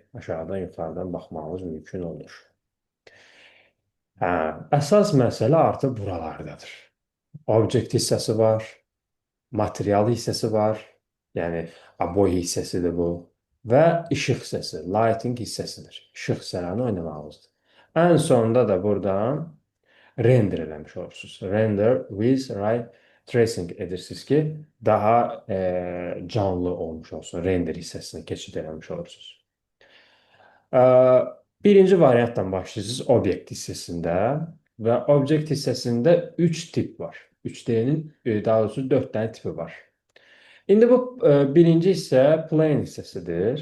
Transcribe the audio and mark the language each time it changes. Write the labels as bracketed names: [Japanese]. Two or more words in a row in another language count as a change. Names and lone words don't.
[Azerbaijani] Aşağıdan, yuxarıdan baxmağınız mümkün olur. Hə, əsas məsələ artıq buralardadır. Object hissəsi var, material hissəsi var, yəni aboy hissəsidir bu və işıq hissəsi, lighting hissəsidir. İşıq hissələrini oynamağımızdır. Ən sonunda da buradan render eləmiş olursunuz. [English] Render with ray tracing [Azerbaijani] edirsiniz ki, daha canlı olmuş olsun. Render hissəsini keçid eləmiş olursunuz. Birinci variantdan başlayırsınız obyekt hissəsində və obyekt hissəsində 3 tip var. 3D-nin daha doğrusu 4 dənə tipi var. İndi bu birinci hissə plane hissəsidir.